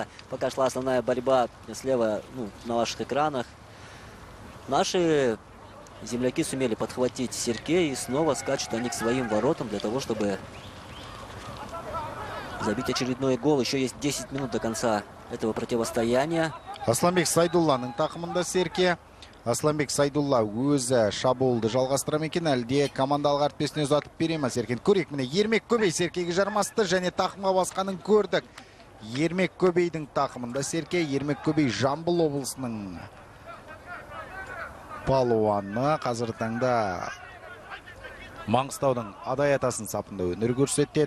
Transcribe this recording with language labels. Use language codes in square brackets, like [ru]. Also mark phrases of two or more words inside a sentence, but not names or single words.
[ru] Пока шла основная борьба слева, на ваших экранах, наши земляки сумели подхватить Серке, и снова скачут они к своим воротам для того, чтобы забить очередной гол. Еще есть 10 минут до конца этого противостояния. [kk] Асланбек Сайдулланың тақымында Серке. Асланбек Сайдулла өзі шабуылды жалғастыра ма екен, әлде командалық әріптесіне ұзатып бере ме? Серкен көрейік, міне Ермек Көбей Серкеге жармасты және тақымға басқанын көрдік. Ермек Көбейдің тақымында Серке. Ермек Көбей Жамбыл облысының палуаны, қазір таңда Маңғыстаудың Адай атасын сапында өнер көрсетеді.